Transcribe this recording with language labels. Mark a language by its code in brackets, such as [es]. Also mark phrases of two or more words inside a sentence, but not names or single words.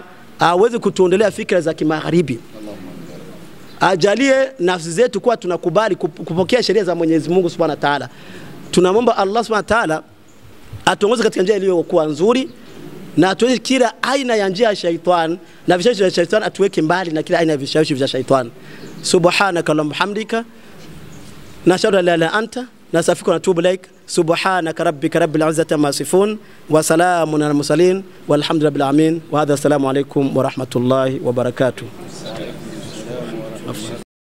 [sw] Hawezi kutuondelea fikra za kimagharibi. Ajalie nafsi zetu kuwa tunakubali kupokea sheria za Mwenyezi Mungu [ar] سبحانه وتعالى. [sw] Tunamwomba Allah [ar] سبحانه وتعالى [sw] atuongoze katika njia iliyokuwa nzuri, na atuweke kila aina ya njia ya shaitan na vishawishi vya shaitan, atuweke mbali na kila aina ya vishawishi vya shaitan. [ar] سبحانك اللهم حمدك نشهد أن لا إله إلا أنت نستغفرك ونتوب إليك. سبحان ربك رب العزة عما يصفون وسلام على المرسلين والحمد لله رب العالمين. وهذا السلام عليكم ورحمة الله وبركاته.